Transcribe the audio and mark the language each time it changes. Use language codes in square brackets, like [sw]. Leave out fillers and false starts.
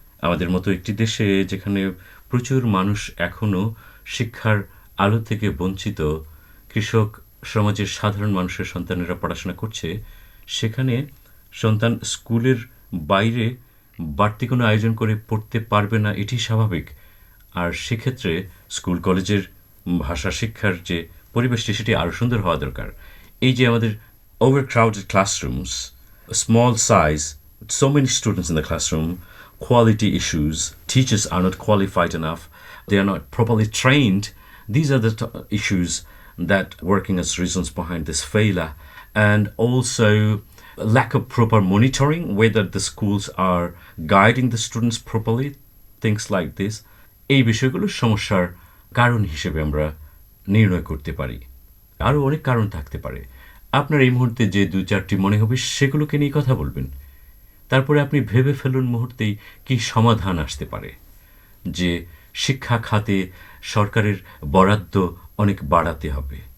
[bn] আমাদের মতো একটি দেশে যেখানে প্রচুর মানুষ এখনও শিক্ষার আলো থেকে বঞ্চিত, কৃষক সমাজের সাধারণ মানুষের সন্তানেরা পড়াশোনা করছে, সেখানে সন্তান স্কুলের বাইরে বাড়তি কোনো আয়োজন করে পড়তে পারবে না, এটি স্বাভাবিক। আর সেক্ষেত্রে স্কুল কলেজের ভাষা শিক্ষার যে পরিবেশটি সেটি আরও সুন্দর হওয়া দরকার। এই যে আমাদের [en] overcrowded classrooms, a small size, so many students in the classroom, quality issues, teachers are not qualified enough, they are not properly trained. These are the issues that working as reasons behind this failure. And also lack of proper monitoring, whether the schools are guiding the students properly, things like this. [bn] এই বিষয়গুলো সমস্যার কারণ হিসেবে আমরা নির্ণয় করতে পারি। আরও অনেক কারণ থাকতে পারে। আপনার এই মুহূর্তে যে 2-4টি মনে হবে সেগুলোকে নিয়ে কথা বলবেন। তারপরে আপনি ভেবে ফেলুন মুহূর্তেই কি সমাধান আসতে পারে। যে শিক্ষা খাতে সরকারের বরাদ্দ অনেক বাড়াতে হবে।